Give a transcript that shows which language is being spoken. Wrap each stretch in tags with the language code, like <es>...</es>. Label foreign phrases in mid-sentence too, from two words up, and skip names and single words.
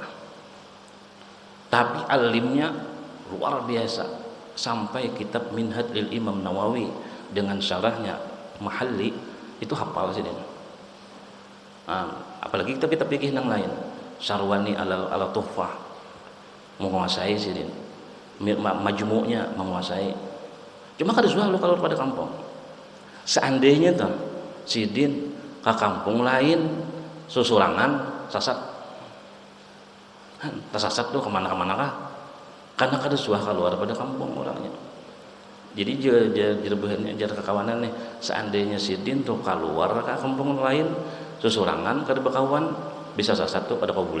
<id>Tapi alimnya luar biasa, sampai kitab Minhaj lil Imam Nawawi dengan syarahnya Mahalli itu hafal sih dia. Apalagi kita pikir yang lain, Syarwani ala Tuhfah menguasai sih dia, majmu'nya menguasai.</id> <bjn>Cuma kada suah lu kalau pada kampung. Seandainya tuh sidin ke kampung lain susurangan sasat, tersasat tuh kemana-kemana kah? Karena kada suah keluar pada kampung orangnya. Jadi jerbehannya jar kekawanan nih, seandainya sidin tuh keluar ke kampung lain susurangan kada bekawan, bisa sasat tuh pada publik.</bjn>